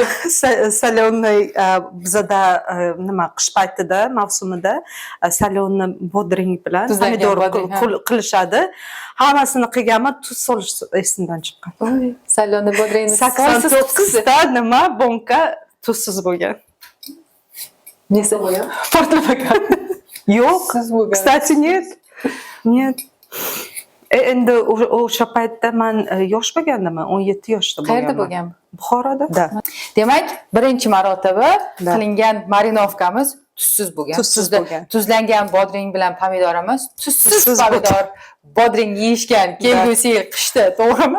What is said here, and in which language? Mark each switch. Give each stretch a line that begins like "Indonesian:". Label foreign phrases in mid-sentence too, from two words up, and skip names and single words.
Uzbek: Solyonniy bizada nima qish paytida, mavsumida solyonni bodring bilan pomidor qilishadi. Hammasini qilganman, tuz solish esimdan chiqqan. Solyonni bodringni 89 ta nima bonka tuzsiz bo'lgan. Nesi bo'lgan? Portlamagan. Yo'q. Siz bo'lgan.
Russian: Kстати, нет. Нет.
Uzbek: Endi o'sha paytda men yosh bo'lgandim, 17 yoshda bo'lganman. Qayerda bo'lgan? Buxoroda. Da. Demak, birinchi marotaba qilingan marinovkamiz tuzsiz bo'lgan. Tuzsiz bo'lgan. Tuzlangan bodring bilan pomidorimiz tuzsiz pomidor, bodring yeyishgan kelgusi yil qishda, to'g'rimi?